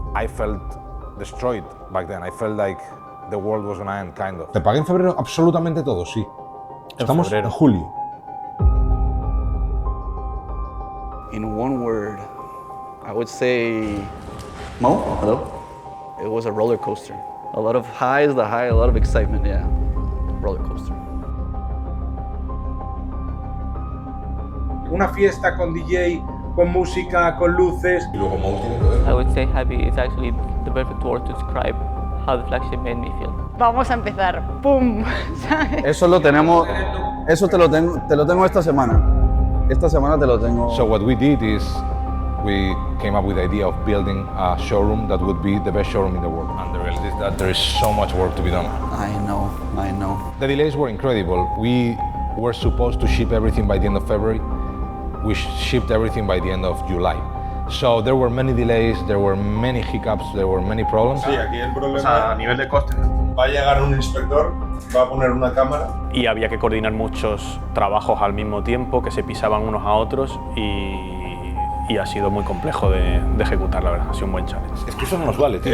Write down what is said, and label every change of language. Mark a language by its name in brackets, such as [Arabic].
[English] I felt destroyed back then. I felt like the world was gonna end, kind of. [Spanish] Te pagué en febrero absolutamente todo, sí. Estamos febrero. en julio. [English] In one word, I would say, Mo, hello? It was a roller coaster. A lot of highs, a lot of excitement, yeah. Roller coaster. [Spanish] Una fiesta con DJ, con música, con luces. Y luego Mo tiene que ver. [English] I would say happy is actually the perfect word to describe how the flagship made me feel. [Spanish] Vamos a empezar. ¡Pum! ¿Sabes? Eso lo tenemos, eso te lo tengo esta semana. Esta semana te lo tengo. [English] So what we did is we came up with the idea of building a showroom that would be the best showroom in the world. And the reality is that there is so much work to be done. I know. The delays were incredible. We were supposed to ship everything by the end of February. We shipped everything by the end of July. So there were many delays, there were many hiccups, there were many problems. [Spanish] Sí, aquí el problema O sea, a nivel de costes. va a llegar un inspector, va a poner una cámara. Y había que coordinar muchos trabajos al mismo tiempo que se pisaban unos a otros y ha sido muy complejo de ejecutar, la verdad. Ha sido un buen challenge. Es que eso no nos vale, tío.